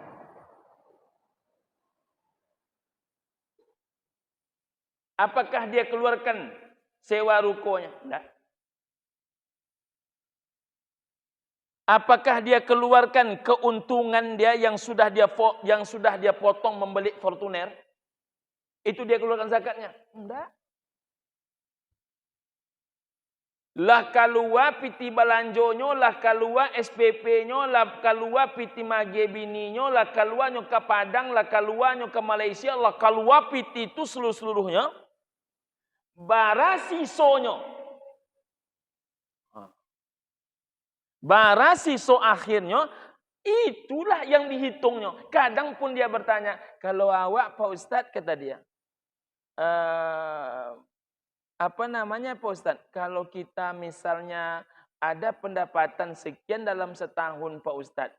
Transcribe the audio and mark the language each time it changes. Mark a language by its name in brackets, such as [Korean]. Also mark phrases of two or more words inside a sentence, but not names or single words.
[Indonesian] Apakah dia keluarkan sewa rukonya? Tidak. Apakah dia keluarkan keuntungan dia yang sudah dia potong membeli Fortuner? Itu dia keluarkan zakatnya? Tidak. [Minangkabau] Lah kalua piti balanjonyo, lah kalua SPP-nyo, lah kalua piti mage bininyo, lah kalua nyo ke Padang, lah kalua nyo ke Malaysia, lah kalua piti itu seluruhnya. Bara sisonyo. Bara siso akhirnya, itulah yang dihitungnya. [Indonesian] Kadang pun dia bertanya, kalau awak Pak Ustadz, kata dia, apa namanya Pak Ustadz? Kalau kita misalnya ada pendapatan sekian dalam setahun Pak Ustadz.